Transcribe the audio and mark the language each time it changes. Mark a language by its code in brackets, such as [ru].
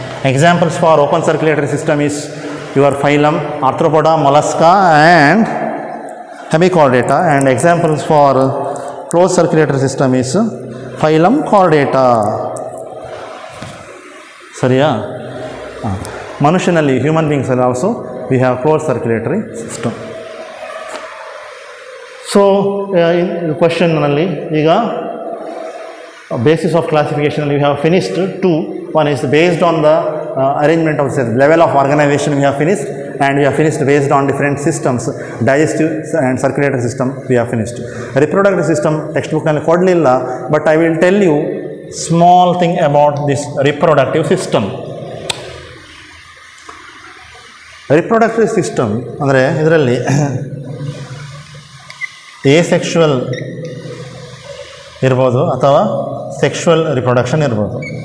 [en] Examples for open circulatory system is your phylum Arthropoda, Mollusca and Hemichordata, and examples for close circulatory system is phylum Chordata. [kn] ಸರಿಯಾ? ಮನುಷ್ಯನಲ್ಲಿ, [en] Human ಬೀಯಿಂಗ್ಸಲ್ಲಿ also we have close circulatory system. So ಕ್ವಶನ್ನಲ್ಲಿ [kn] ಈಗ [en] basis of classification we have finished 2. One is based on the arrangement of the level of organization we have finished, and we have finished based on different systems, digestive and circulatory system we have finished. Reproductive system textbook [kn] nalli kodlilla, [en] but I will tell you small thing about this reproductive system. [kn] Reproductive system andre idralli asexual ಇರ್ಬೋದು ಅಥವಾ sexual reproduction ಇರ್ಬೋದು.